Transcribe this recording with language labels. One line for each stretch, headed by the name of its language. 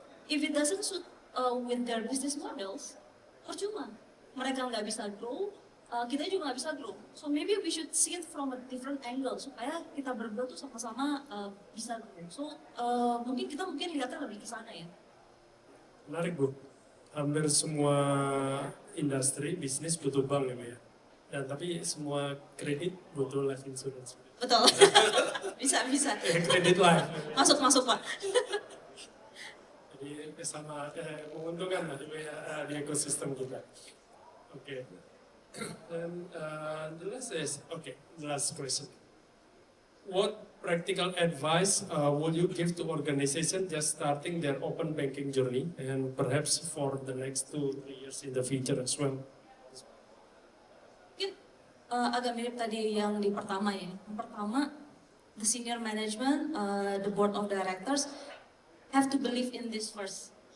English: If it doesn't suit with their business models, percuma. Mereka nggak bisa grow, kita juga nggak bisa grow. So maybe we should see it from a different angle supaya kita berdua tuh sama-sama bisa grow.
Indonesian: So mungkin kita lihatnya lebih ke sana ya. Menarik Bu. Hampir semua industri bisnis butuh bank ya Bu ya. Dan tapi semua kredit butuh life insurance. Betul. bisa. Kredit life. Masuk Pak. Jadi sama menguntungkan lah Bu ya, di ekosistem kita. Oke.
English: And the last question. What practical advice would you give to organization just starting their open banking journey and perhaps for the next 2-3 years in the future as well?
Indonesian: Mungkin agak mirip tadi yang di pertama ya.
English: Yang pertama, the senior management, the board of directors have to believe in this first.